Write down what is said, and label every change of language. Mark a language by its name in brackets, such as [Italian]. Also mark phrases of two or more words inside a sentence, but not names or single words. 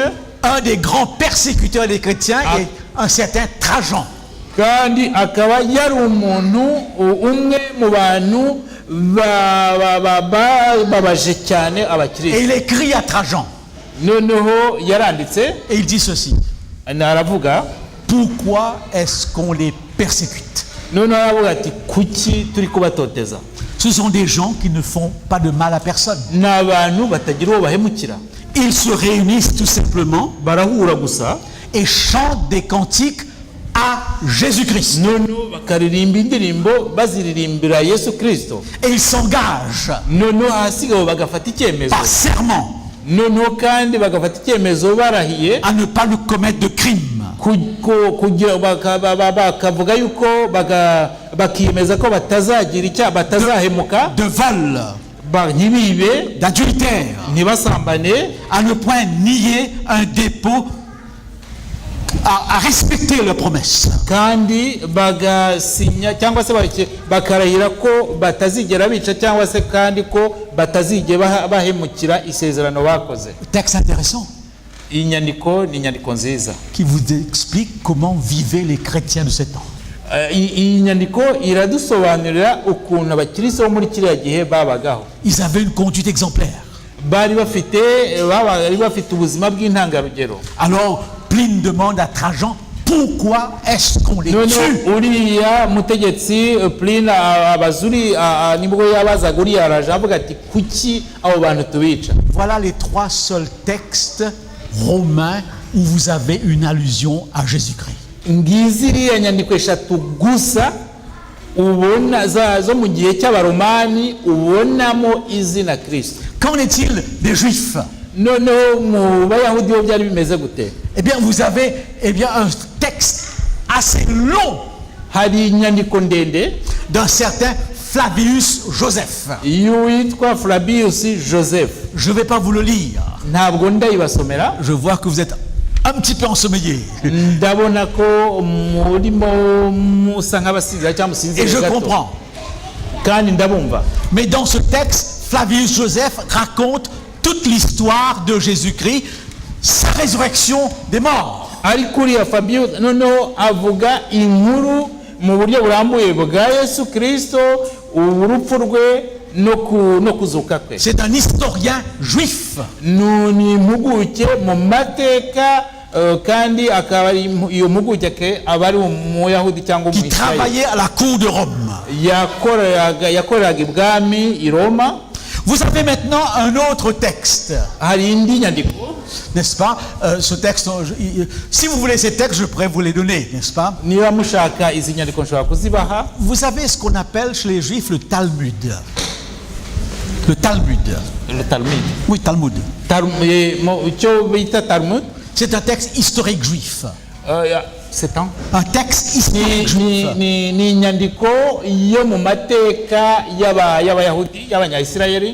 [French] un des grands persécuteurs des chrétiens est un certain Trajan. [Kinyarwanda] kandi akaba yari umuntu umwe mu bantu babaje cyane abakristo. [French] Et il écrit à Trajan. [Kinyarwanda] Noneho yaranditse [French] Et il dit ceci. [Kinyarwanda] aravuga, [French] Pourquoi est-ce qu'on les persécute? [Kinyarwanda] noneho aravuga ati kuki turi kubatoteza. [French] Ce sont des gens qui ne font pas de mal à personne. [Kinyarwanda] Ni abantu batagira uwo bahemukira. [French] Ils se réunissent tout simplement [Kinyarwanda] Barahura gusa [French] et chantent des cantiques à Jésus-Christ. [Kinyarwanda] noneho bakaririmba indirimbo baziririmbira Yesu Kristo. [French] Et ils s'engagent [Kinyarwanda] Noneho hasigaye bagafata icyemezo. [French] par serment [Kinyarwanda] Noneho kandi bagafata icyemezo barahiye [French] à ne pas lui commettre de crime, [Kinyarwanda] kugira bakavuga yuko bakiyemeza ko batazagira icyaha, batazahemuka, [French] de vol, [Kinyarwanda] ntibibe, [French] d'adultère, [Kinyarwanda] ntibasambane, [French] à ne point nier un dépôt, à respecter leurs promesses. [Kinyarwanda] kandi bagasinya cyangwa se bakarahira ko batazigera bica cyangwa se kandi ko batazigera bahemukira isezerano bakoze. [French] Texte intéressant [Kinyarwanda] Iyi nyandiko ni inyandiko nziza. [French] qui vous explique comment vivaient les chrétiens de ce temps. [Kinyarwanda] Iyi nyandiko iradusobanurira ukuntu abakristo bo muri kiriya gihe babagaho. [French] Ils avaient une conduite exemplaire. [Kinyarwanda] Bari bafite ubuzima bw'intangarugero. [French] Alors Pline demande à Trajan, pourquoi est-ce qu'on les [Kinyarwanda] Noneho [French] tue? [Kinyarwanda] uriya mutegetsi Pline abazuri nibwo yabazaga uriya araje avuga ati kuki abo bantu tubica. [French] Voilà les 3 seuls textes romains où vous avez une allusion à Jésus-Christ. [Kinyarwanda] Ngizi iriya nyandiko 3 gusa ubona zo mu gihe cy'abaromani ubonamo izina Kristo. [French] Qu'en est-il des Juifs? [Kinyarwanda] Noneho mu bayahudi bo byari bimeze gute? [French] Eh bien, vous avez un texte assez long [Kinyarwanda] hari inyandiko ndende [French] d'un certain Flavius Joseph. [Kinyarwanda] y'uwitwa Flavius Joseph. [French] Je ne vais pas vous le lire. [Kinyarwanda] Ntabwo ndayibasomera. [French] Je vois que vous êtes un petit peu ensommeillés. [Kinyarwanda] Ndabona ko murimo musa nk'abasinzira cyangwa musinzira [French] Et je [Kinyarwanda] gato. [French] comprends. [Kinyarwanda] Kandi ndabumva. [French] Mais dans ce texte, Flavius Joseph raconte toute l'histoire de Jésus-Christ, sa résurrection des morts. [Kinyarwanda] Ariko uriya Fabio noneho avuga inkuru mu buryo burambuye bwa Yesu Kristo, urupfu rwe no kuzuka kwe. [French] C'est un historien juif. [Kinyarwanda] Ni impuguke mu mateka kandi akaba iyo mpuguke ke aba ari umuyahudi cyangwa [French] qui travaillait à la cour de Rome. [Kinyarwanda] yakoreraga ibwami i Roma. [French] Vous avez maintenant un autre texte, [Kinyarwanda] Hari indi nyandiko, [French] n'est-ce pas? Ce texte, si vous voulez ces textes, je pourrais vous les donner, n'est-ce pas? [Kinyarwanda] niba mushaka izi nyandiko nshobora kuzibaha. [French] Vous avez ce qu'on appelle chez les Juifs le Talmud. Le Talmud. Le Talmud. Oui, Talmud. [Kinyarwanda] Icyo bita Talmud. [French] C'est un texte historique juif. C'est Un texte historique juif. [Kinyarwanda] ni inyandiko yo mu mateka y'abayahudi y'abanyayisirayeli.